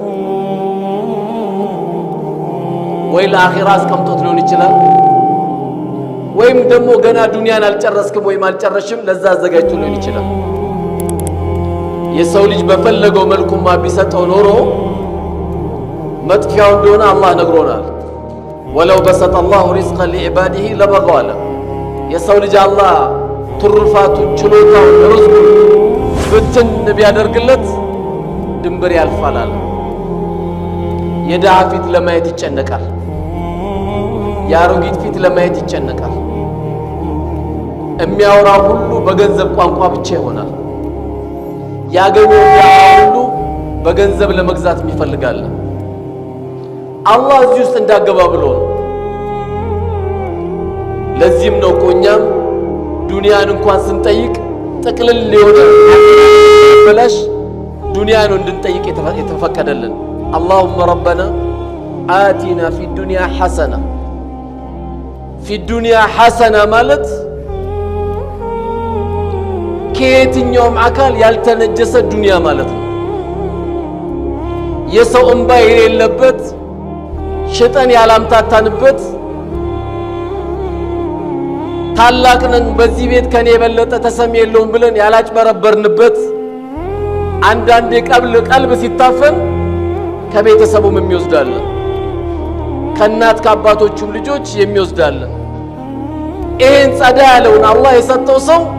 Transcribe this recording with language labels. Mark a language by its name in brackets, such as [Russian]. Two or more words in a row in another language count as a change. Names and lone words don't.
[Amharic] ወይ ለአኺራ አስቀምጦት ሊሆን ይችላል ወይም ደግሞ ገና ዱንያን አልጨረስክም ወይም አልጨረሽም ለዛ አዘጋጅቶ ሊሆን ይችላል። የሰው ልጅ በፈለገው መልኩማ ቢሰጠው ኖሮ መጥፊያው እንደሆነ አላህ ነግሮናል። [Arabic] ولو بسط الله رزقا لعباده لبغوا [Amharic] አለ። የሰው ልጅ አላህ ትሩፋቱን ችሎታውን ርዝቁን ፍትን ቢያደርግለት ድንበር ያልፋል አለ። የድሃ ፊት ለማየት ይጨነቃል። ያሮጊት ፊት ለማየት ይጨነቃል። የሚያወራ ሁሉ በገንዘብ ቋንቋ ብቻ ይሆናል። ያገኘው ሁሉ በገንዘብ ለመግዛት ይፈልጋል። አላህ እዚህ ውስጥ እንዳገባ ብሎ ነው። ለዚህም ነው ቆኛም ዱንያን እንኳን ስንጠይቅ ጥቅልል ሊሆን በላሽ ዱንያን እንድንጠይቅ የተፈቀደልን። [Arabic] اللهم ربنا آتنا في الدنيا حسنة في الدنيا حسنة [Amharic] ማለት ከየትኛውም አካል ያልተነጀሰ ዱንያ ማለት ነው። የሰው እንባ የሌለበት ሸጠን ያላምታታንበት ታላቅነን በዚህ ቤት ከኔ የበለጠ ተሰሚ የለውም ብለን ያላጭበረበርንበት አንዳንዴ ቀልብ ሲታፈን ከቤተሰቡም የሚወስዳል ከናት ከአባቶቹም ልጆች የሚወስዳል። ይሄን ጸዳ ያለውን አላህ የሰጠው ሰው